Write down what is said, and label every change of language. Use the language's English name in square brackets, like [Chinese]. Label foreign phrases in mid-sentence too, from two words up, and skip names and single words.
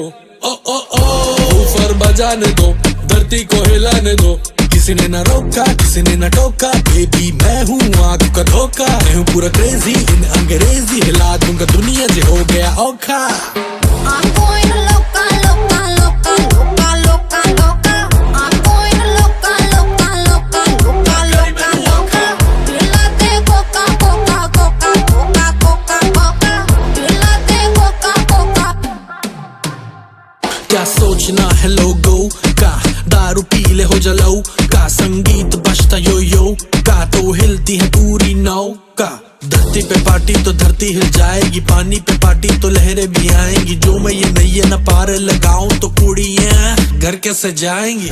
[Hindi] ओ ओ ओ ऊपर बजाने दो, धरती को हिलाने दो। किसी ने ना रोका, किसी ने ना टोका, बेबी मैं हूँ आंखों का धोखा। मैं हूँ पूरा [English] crazy in [Hindi] अंग्रेजी, हिला दूंगा दुनिया जो हो गया औखा। [English] I'm going [Spanish] loca, loca, loca, loca, loca, loca. [English] I'm going [Spanish] loca, loca, loca, loca, loca, loca. [Hindi] पिलाते coca, coca, coca, coca, coca, coca. पिलाते coca, coca. क्या सोचना है लोगों का, दारू पी ले हो जलाऊ का। संगीत बजता यो यो का, तो हिलती है पूरी नौका। धरती पे पार्टी तो धरती हिल जाएगी, पानी पे पार्टी तो लहरें भी आएंगी। जो मैं ये नैया न पार लगाऊं तो कुड़ियां घर कैसे जाएंगी।